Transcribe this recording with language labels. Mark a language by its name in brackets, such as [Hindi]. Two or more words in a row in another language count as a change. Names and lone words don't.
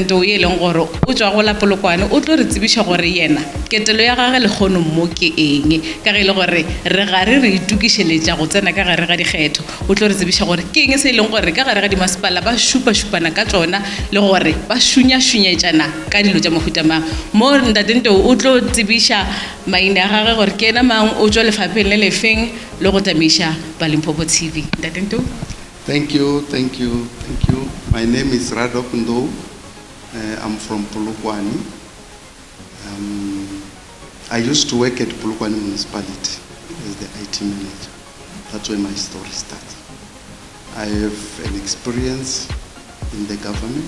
[Northern Sotho] Ndou ye leng gore o tswa go la Polokwane o tlo re tsebisha gore yena ketelo ya gagwe le kgono mo ke eng ka ge le gore re gare re itukišeletša go tsena ka gare ga dikgetho o tlo re tsebisha gore ke eng se ileng gore ka gare ga masepala ba šupa-šupana ka tsona le gore ba šunya-šunyetšana ka dilo tša mohuta mang mo Ntate Ndou o tlo tsebiša maina a gage gore ke ena mang o tšwa lefapheng le lefeng le go tamiša ba Limpopo TV. Ntate Ndou. [English] Thank you. My name is Radolf Ndou. I'm from Polokwane. I used to work at Polokwane municipality as the IT manager. That's where my story starts. I have an experience in the government.